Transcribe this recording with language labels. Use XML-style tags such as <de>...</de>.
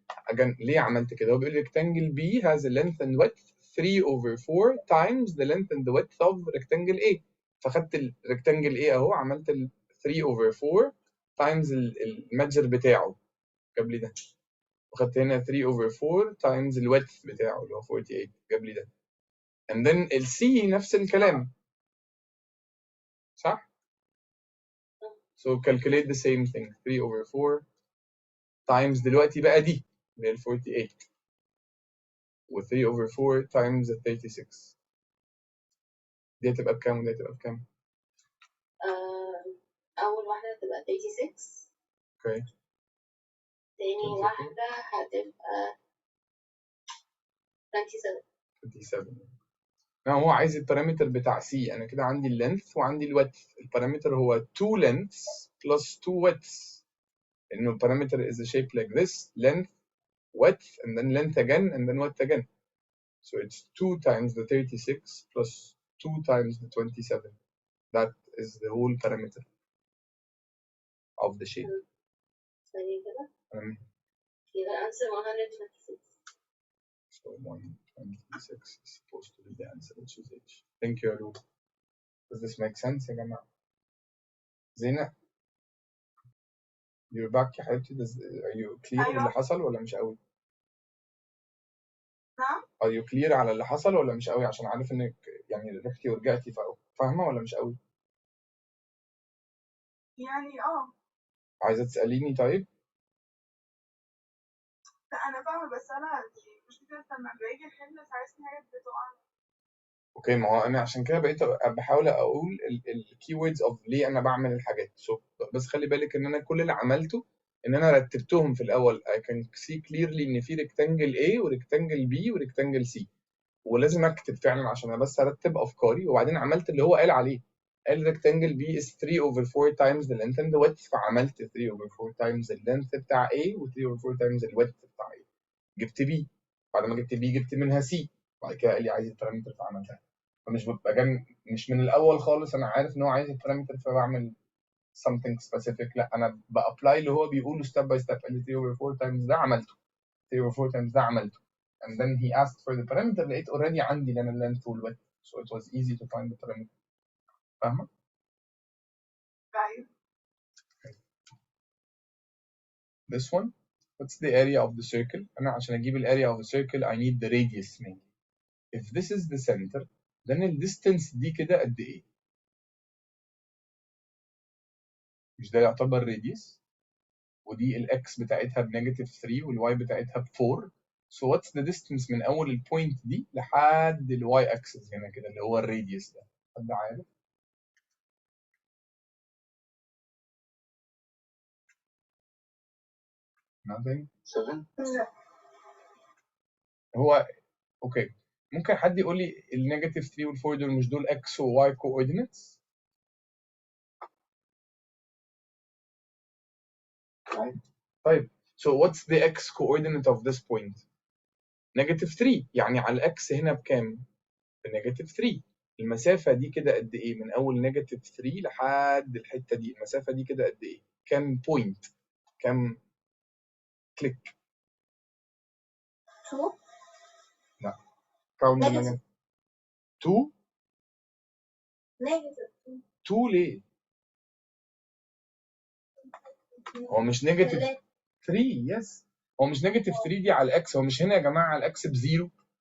<en>Again</en> <ar>ليه عملت كده؟ هو بيقول لي</ar> <en>rectangle B has a length and width 3 over 4 times the length and the width of rectangle A.</en> <ar>فخدت الريكتانجل A أهو عملت ال 3 over 4 times المتجر بتاعه جاب لي ده، وخدت هنا 3/4 تايمز الويدث بتاعه اللي هو 48 جاب لي ده. and then السي نفس الكلام صح؟</ar> <en>so calculate the same thing 3/4 times</en> <ar>دلوقتي بقى دي اللي هي ال 48 و 3/4 times ال 36 دي هتبقى بكام ودي هتبقى بكام؟ أول واحدة هتبقى 36. اوكي. تاني واحدة هتبقى 27. 27. هو عايز البارامتر بتاع سي. انا كده عندي اللينث وعندي الويدث.</ar> <en>البارامتر هو 2 lengths plus 2 widths. لانه البارامتر is a shape like this length width and then length again and then width again. So it's 2 times the 36 plus 2 times the 27. That is the whole parameter of the shape.</en> <ar>ثانية كده. يبقى answer 126.</ar> <en>So 126 is supposed to be the answer, which is H. Thank you, Aru. Does this make sense</en> <ar>يا جماعة؟</ar> <en>زينة you're back يا حبيبتي. Are you clear</en> <ar>أيوة. باللي حصل ولا مش قوي؟ نعم.</ar> <en>Are you clear</en> <ar>على اللي حصل ولا مش قوي؟ عشان عارف انك يعني رحتي ورجعتي فاهمة ولا مش قوي؟ يعني عايزة تسأليني طيب؟ لا أنا فاهمة، بس أنا مش كده لما باجي أحل ساعات حاجات بتقع. اوكي، ما هو انا عشان كده بقيت بحاول اقول الكي ووردز اوف ليه انا بعمل الحاجات. بس خلي بالك ان انا كل اللي عملته ان انا رتبتهم في الاول.</ar> <en>I can see clearly</en> <ar>ان في ريكتانجل A وريكتانجل B وريكتانجل C، ولازم اكتب فعلا عشان انا بس ارتب افكاري. وبعدين عملت اللي هو قال عليه.</ar> <en>قال rectangle B is 3/4 times the length and the width، فعملت 3/4 times the length بتاع A و 3/4 times the width بتاع A.</en> <ar>جبت B، بعد ما جبت B جبت منها C، بعد كده قال لي عايز البارامتر فعملتها. فمش ببقى مش من الاول خالص انا عارف ان هو عايز البارامتر فبعمل</ar> <en>something specific.</en> <ar>لا، انا بابلاي اللي هو بيقوله</ar> <en>step by step.</en> <ar>قال لي 3/4 times ده عملته، 3/4 times ده عملته.</ar> <en>And then he asked for the parameter.</en> <ar>لقيت already عندي لنا length والwidth.</ar> <en>So it was easy to find the parameter.</en> <ar>فاهمة؟ أيوة.</ar> <en>This one, what's the area of the circle?</en> <ar>أنا عشان أجيب ال</ar> <en>area of the circle I need the radius mainly. If this is the center, then the distance</en> <ar>دي كده قد إيه؟ مش ده يعتبر radius؟ ودي الx بتاعتها بنيجاتيف 3 والواي بتاعتها ب 4.</ar> <en>So what's the distance</en> <ar>من أول البوينت دي لحد الواي axis هنا كده اللي هو الراديوس ده؟ حد عارف؟ Nothing. 7. هو اوكي، ممكن حد يقول لي النيجاتيف 3 وال4 دول مش دول x و y coordinates؟ طيب</ar> <en>so what's the x coordinate of this point؟</en> <ar>نيجاتيف 3، يعني على الاكس هنا بكام؟ بنيجاتيف 3. المسافة دي كده قد ايه؟ من اول نيجاتيف 3 لحد الحتة دي، المسافة دي كده قد ايه؟ كام بوينت؟ كام كليك؟ 2.</ar> <en>لا، count them again.</en> <ar>2</ar> <en>negative</en> <ar>2 ليه؟ هو مش نيجاتيف 3. يس، هو مش نيجاتيف 3 دي على الاكس. هو مش هنا يا جماعه على الاكس بزيرو.</ar>